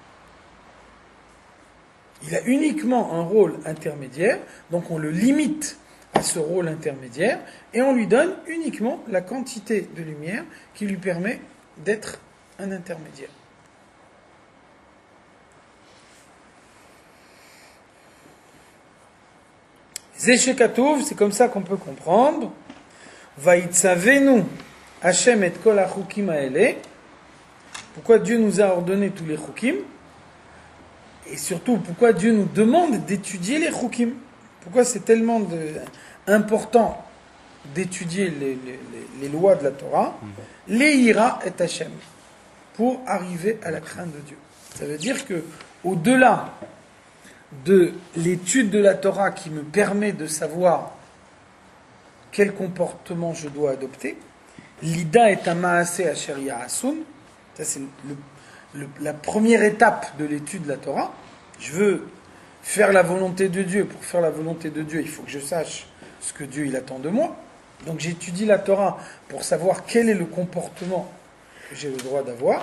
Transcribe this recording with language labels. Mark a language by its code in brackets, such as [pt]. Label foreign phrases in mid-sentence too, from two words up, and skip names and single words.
[fr] Il a uniquement un rôle intermédiaire, donc on le limite à ce rôle intermédiaire, et on lui donne uniquement la quantité de lumière qui lui permet d'être un intermédiaire. Zeshekatouv, c'est comme ça qu'on peut comprendre. [he] ויצונו השם את כל החוקים האלה. [fr] Pourquoi Dieu nous a ordonné tous les chukim? Et surtout, pourquoi Dieu nous demande d'étudier les chukim? Pourquoi c'est tellement important d'étudier les lois de la Torah? [he] ליראה את השם, [fr] pour arriver à la crainte de Dieu. Ça veut dire que, au-delà de l'étude de la Torah qui me permet de savoir quel comportement je dois adopter, l'ida est un [he] מעשה אשר יעשון. [fr] Ça, c'est la première étape de l'étude de la Torah. Je veux faire la volonté de Dieu. Pour faire la volonté de Dieu, il faut que je sache ce que Dieu il attend de moi. Donc j'étudie la Torah pour savoir quel est le comportement que j'ai le droit d'avoir.